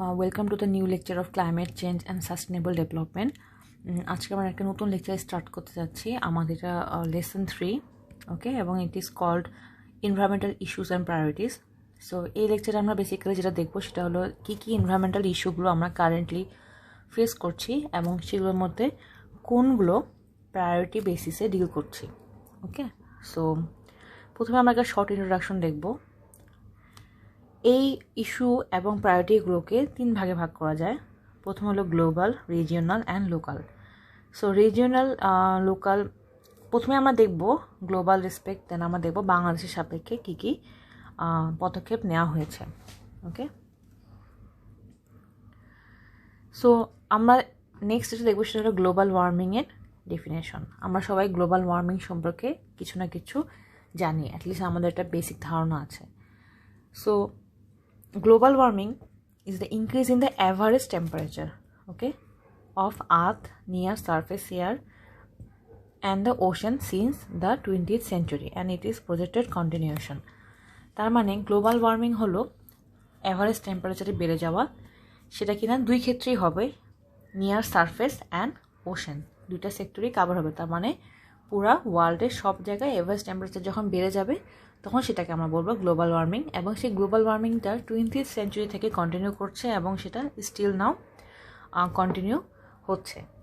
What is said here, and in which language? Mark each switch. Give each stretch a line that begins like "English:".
English: Welcome to the new lecture of climate change and sustainable development.
Bangla: আজকে আমরা একটা নতুন লেকচার স্টার্ট করতে যাচ্ছি। আমাদের এটা লেসন 3, ওকে, এবং
English: It is called environmental issues and priorities.
Bangla: So এই লেকচারে আমরা বেসিক্যালি যেটা দেখবো সেটা হলো কী এনভায়রনমেন্টাল ইস্যুগুলো আমরা কারেন্টলি ফেস করছি এবং সেগুলোর মধ্যে কোনগুলো প্রায়োরিটি বেসিসে ডিল করছি। ওকে, সো প্রথমে আমরা একটা শর্ট ইন্ট্রোডাকশন দেখবো। এই ইস্যু এবং প্রায়োরিটিগুলোকে 3 ভাগে ভাগ করা যায়। প্রথম হলো global, regional and local. So regional, local, প্রথমে আমরা দেখব গ্লোবাল রেসপেক্ট, দেন আমরা দেখব বাংলাদেশের সাপেক্ষে কী পদক্ষেপ নেওয়া হয়েছে। ওকে, সো আমরা নেক্সট যেটা দেখব সেটা হলো গ্লোবাল ওয়ার্মিংয়ের ডেফিনেশন। আমরা সবাই গ্লোবাল ওয়ার্মিং সম্পর্কে কিছু না কিছু জানি, অ্যাটলিস্ট আমাদের একটা বেসিক ধারণা আছে।
English: So global warming is the increase in the average temperature, okay, of earth near surface air and the ocean since the 20th century and it is projected continuation.
Bangla: তার মানে গ্লোবাল ওয়ার্মিং হলো average টেম্পারেচারে বেড়ে যাওয়া, সেটা কিনা দুই ক্ষেত্রেই হবে, নিয়ার সারফেস অ্যান্ড ওশেন, দুইটা সেক্টরই কাভার হবে। তার মানে পুরা ওয়ার্ল্ডের সব জায়গায় অ্যাভারেজ টেম্পারেচার যখন বেড়ে যাবে তখন সেটাকে আমরা বলবো গ্লোবাল ওয়ার্মিং, এবং সেই গ্লোবাল ওয়ার্মিংটা 20th সেঞ্চুরি থেকে কন্টিনিউ করছে এবং সেটা স্টিল নাও কন্টিনিউ হচ্ছে।